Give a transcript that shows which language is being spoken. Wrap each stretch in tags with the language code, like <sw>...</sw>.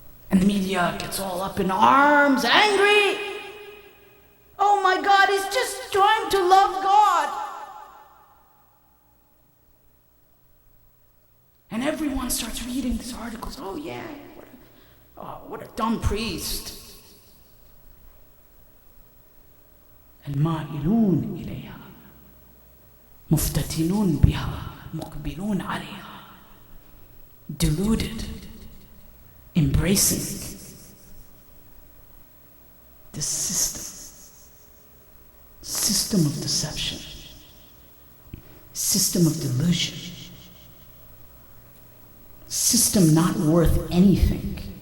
<en>And the media gets all up in arms, angry. Oh my God, he's just trying to love God. And everyone starts reading these articles. Oh yeah, what a dumb priest.</en> <ar>المائلون إليها مفتتنون بها مقبلون عليها.</ar> <en>Deluded, embracing this system of deception, system of delusion, system not worth anything.</en>